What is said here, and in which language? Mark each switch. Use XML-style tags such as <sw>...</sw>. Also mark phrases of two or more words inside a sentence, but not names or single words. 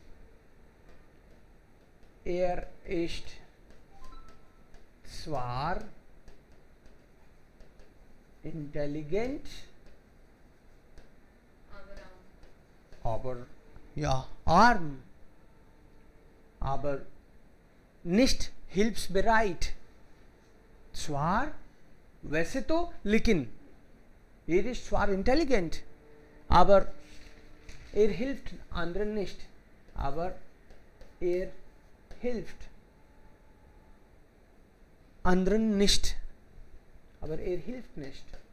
<de>Ist zwar intelligent, aber ja, arm, aber nicht hilfsbereit. Zwar,</de> <hi>वैसे तो, लेकिन</hi> <de>ist zwar intelligent, aber hilft anderen nicht. Aber hilft anderen nicht. Aber hilft nicht.</de>